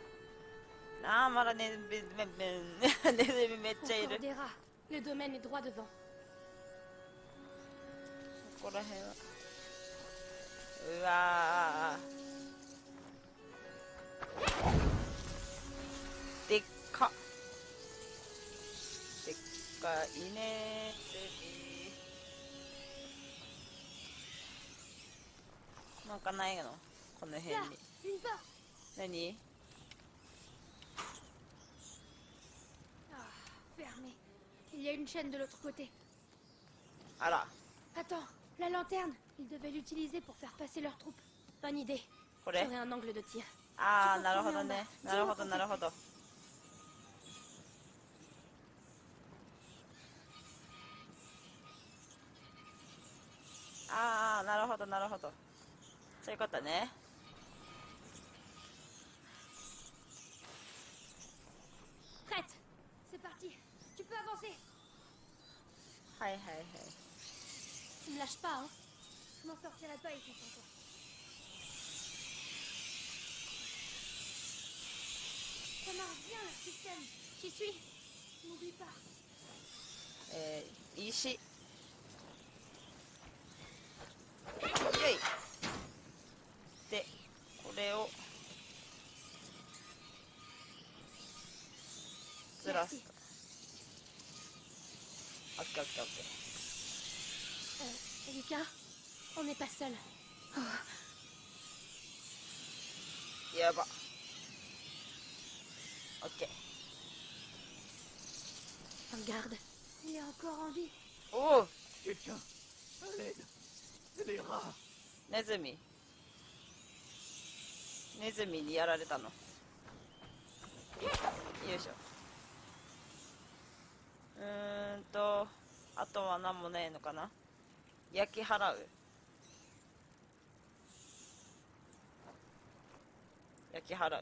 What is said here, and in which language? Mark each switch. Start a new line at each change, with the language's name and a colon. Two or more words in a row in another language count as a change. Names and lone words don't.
Japanese: ああ、まだネズミめっちゃい
French: Encore
Japanese: る。
French: des rats. Le domaine est droit devant.
Japanese: ここら辺は。うわー。でっか。でっかいねー。なんかないのこの辺
French: Là,
Japanese: に。
French: une porte.
Japanese: 何
French: Ah, fermé. Il y a une chaîne de l'autre côté.
Japanese: あら、
French: Attends, la lanterne. Ils devaient l'utiliser pour faire passer leurs troupes. Bonne idée.
Japanese: これ
French: J'aurai un angle de tir.
Japanese: ああ、なるほどね。なるほど、なるほど。ああ、なるほど、なるほど。そういうことね。
French: Prête. C'est parti. Tu peux avancer.
Japanese: はいはいはい。
French: Tu me lâches pas, hein? Je m'en sortirai pas ici sans toi. Ça marche bien le système. J'y suis. N'oublie pas.
Japanese: 石。イェイ。で、これをずらすと。オッケーオッケーオッケー。
French: Lucas, on n'est pas seul.
Japanese: やば。オッケー。
French: Un garde. Il est encore en vie.
Japanese: おお、
French: Quelqu'un. À l'aide. Les rats.
Japanese: ネズミ。ネズミにやられたの。よいしょ。あとは何もないのかな。焼き払う。焼き払う。